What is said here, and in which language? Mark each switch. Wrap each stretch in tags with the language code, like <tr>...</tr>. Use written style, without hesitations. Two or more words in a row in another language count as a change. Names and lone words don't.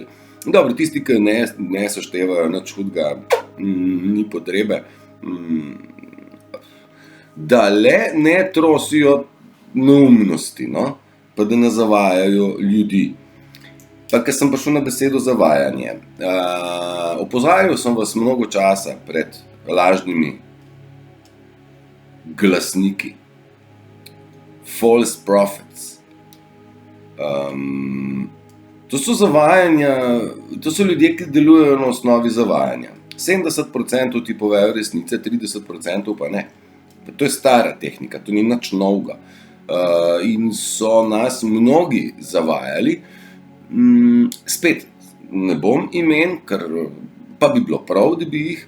<sl>Dobro, tisti, ki ne seštevajo nič hudega, ni potrebe, da le ne trosijo neumnosti, pa da ne zavajajo ljudi. Pa ker sem prišel na besedo zavajanje. Opozarjal sem vas mnogo časa pred lažnimi glasniki,</sl> <en>false prophets,</en> <sl>To so zavajanja, to so ljudje, ki delujejo na osnovi zavajanja. 70% ti povejo resnice, 30% pa ne. To je stara tehnika, to ni nič novega. In so nas mnogi zavajali. Spet, ne bom imen, ker pa bi bilo prav, da bi jih.</sl>